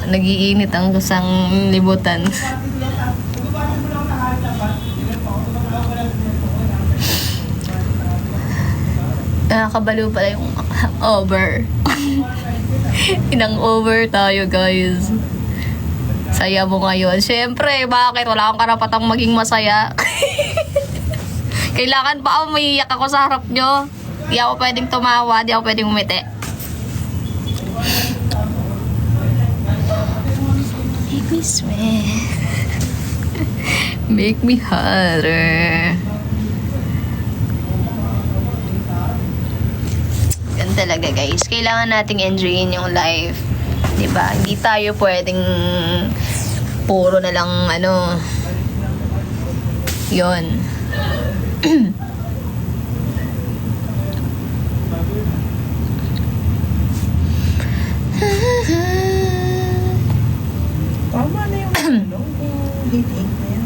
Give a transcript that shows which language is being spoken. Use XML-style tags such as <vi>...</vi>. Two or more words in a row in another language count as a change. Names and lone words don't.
<tl>Nagiinit ang kusang libutan. Nakakabaliw pala yung over. Inang over tayo, guys. Saya mo ngayon. Siyempre, bakit? Wala akong karapatang maging masaya. Kailangan pa ako maiiyak ako sa harap nyo. Di ako pwedeng tumawa, di ako pwedeng umiti.</tl> <en>Make me sweat. Make me hotter.</en> <tl>Yan talaga, guys. Kailangan nating enjoyin yung life. Diba? Hindi tayo pwedeng puro na lang ano. Yon. Tama na yung ano, yung heating na yan.</tl>